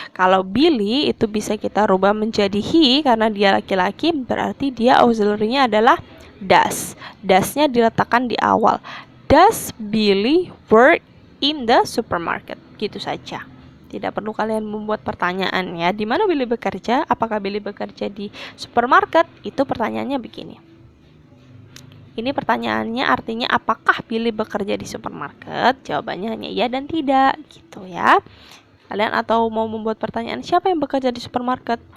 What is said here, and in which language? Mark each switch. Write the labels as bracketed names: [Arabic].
[Indonesian] Kalau Billy itu bisa kita rubah menjadi he karena dia laki-laki, berarti dia auxiliary-nya adalah does. Does-nya diletakkan di awal. [English] Does Billy work in the supermarket? [Indonesian] Gitu saja. Tidak perlu kalian membuat pertanyaan ya. Di mana Billy bekerja? Apakah Billy bekerja di supermarket? Itu pertanyaannya begini. Ini pertanyaannya artinya apakah Billy bekerja di supermarket? Jawabannya hanya iya dan tidak gitu ya. Kalian atau mau membuat pertanyaan siapa yang bekerja di supermarket?